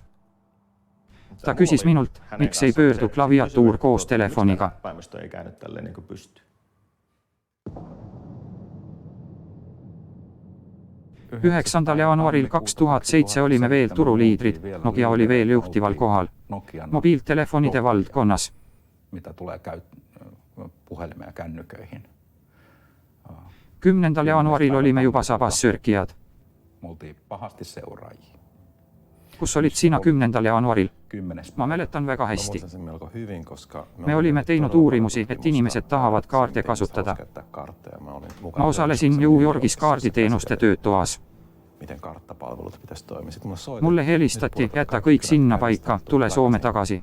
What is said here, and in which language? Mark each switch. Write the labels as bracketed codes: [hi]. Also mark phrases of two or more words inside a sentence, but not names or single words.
[et] Ta küsis minult, miks ei pöördu klaviatuur koos telefoniga. 9. jaanuaril 2007 olime veel turuliidrid, Nokia oli veel juhtival kohal. Mobiiltelefonide valdkonnas. [fi] Mitä tulee puhelimeen ja kännyköihin. [et] 10. jaanuaril olime juba sabas sörkijad. [fi] Me oltiin pahasti seuraajia. [et] Kus olid sina 10. jaanuaril? Ma mäletan väga hästi. Me olime teinud uurimusi, et inimesed tahavad kaarte kasutada. Ma osalesin New Yorgis kaarditeenuste töötoas. Mulle helistati, jäta kõik sinna paika, tule Soome tagasi.